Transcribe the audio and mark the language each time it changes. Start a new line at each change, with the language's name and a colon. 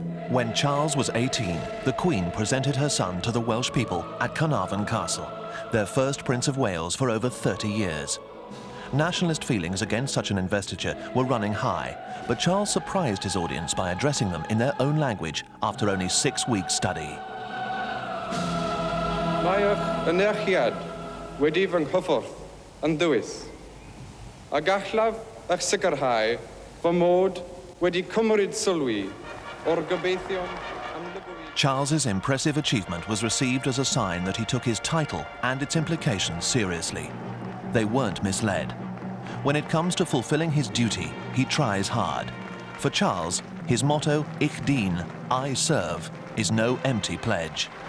English: When Charles was 18, the Queen presented her son to the Welsh people at Carnarvon Castle, their first Prince of Wales for over 30 years. Nationalist feelings against such an investiture were running high, but Charles surprised his audience by addressing them in their own language after only 6 weeks' study.
Welsh: Mae'ch anerchiad wedi fy nghyffwrdd yn ddwys, a gallaf eich sicrhau fy mod wedi cymryd sylwi o'r gobeithion am liberating.
English: Charles's impressive achievement was received as a sign that he took his title and its implications seriously. They weren't misled. When it comes to fulfilling his duty, he tries hard. For Charles, his motto, Ich dien, I serve, is no empty pledge.